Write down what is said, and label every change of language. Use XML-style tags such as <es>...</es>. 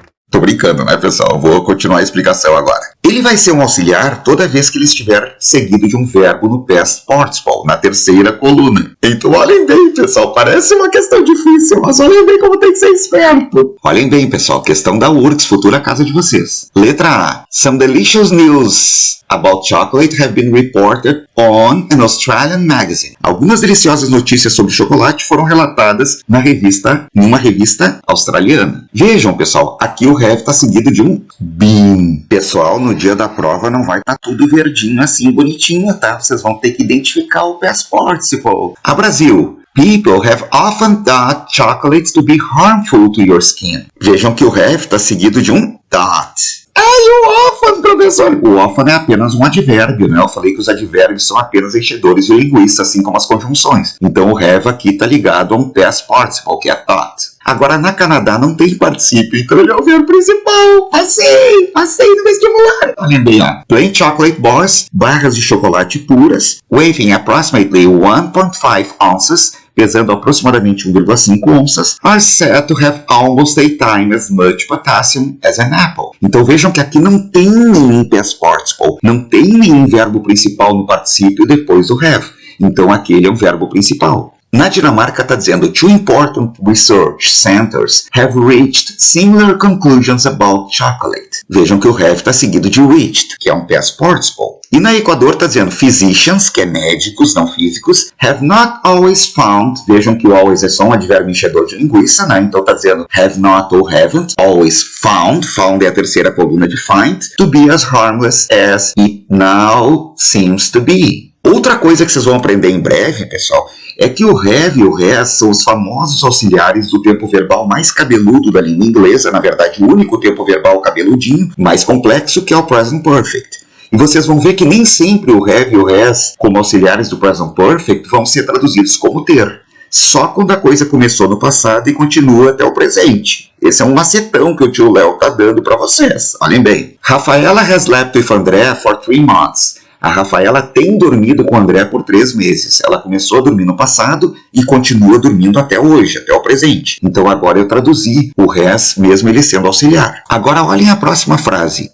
<pt>Tô brincando, né, pessoal? Vou continuar a explicação agora. Ele vai ser um auxiliar toda vez que ele estiver seguido de um verbo no past participle, na terceira coluna. Então, olhem bem, pessoal. Parece uma questão difícil, mas olhem bem como tem que ser esperto. Olhem bem, pessoal. Questão da URGS, futura casa de vocês. Letra A.</pt> <en>Some delicious news about chocolate have been reported on an Australian magazine.</en> <pt>Algumas deliciosas notícias sobre chocolate foram relatadas numa revista australiana. Vejam, pessoal, aqui o have está seguido de um been. Pessoal, no dia da prova não vai estar tudo verdinho assim, bonitinho, tá? Vocês vão ter que identificar o past participle. A Brasil.</pt> <en>People have often thought chocolates to be harmful to your skin.</en> <pt>Vejam que o have está seguido de um thought. E o often, professor? O often é apenas um advérbio, né? Eu falei que os advérbios são apenas enchedores de linguiça, assim como as conjunções. Então o have aqui está ligado a um past participle, que é thought. Agora, na Canadá não tem particípio, então ele é o verbo principal. Passei no vestibular. Olhem bem, ó.</pt> <en>Plain chocolate bars,</en> <pt>barras de chocolate puras,</pt> <en>weighing approximately 1.5 ounces,</en> <pt>pesando aproximadamente 1,5 onças,</pt> <en>are said to have almost 8 times as much potassium as an apple.</en> <pt>Então vejam que aqui não tem nenhum past participle, não tem nenhum verbo principal no particípio depois do have. Então aquele é um verbo principal. Na Dinamarca está dizendo</pt> <en>two important research centers have reached similar conclusions about chocolate.</en> <pt>Vejam que o have está seguido de reached, que é um past participle. E na Equador está dizendo physicians, que é médicos, não físicos,</pt> <en>have not always found.</en> <pt>Vejam que o always é só um advérbio enchedor de linguiça, né? Então está dizendo have not ou haven't.</pt> <en>Always found, found</en> <pt>é a terceira coluna de</pt> <en>find, to be as harmless as it now seems to be.</en> <pt>Outra coisa que vocês vão aprender em breve, pessoal, é que o have e o has são os famosos auxiliares do tempo verbal mais cabeludo da língua inglesa, na verdade o único tempo verbal cabeludinho, mais complexo, que é o present perfect. E vocês vão ver que nem sempre o have e o has, como auxiliares do present perfect, vão ser traduzidos como ter. Só quando a coisa começou no passado e continua até o presente. Esse é um macetão que o tio Léo está dando para vocês. Olhem bem.</pt> <en>Rafaela has slept with André for 3 months.</en> <pt>A Rafaela tem dormido com o André por 3 meses. Ela começou a dormir no passado e continua dormindo até hoje, até o presente. Então agora eu traduzi o has, mesmo ele sendo auxiliar. Agora olhem a próxima frase.</pt>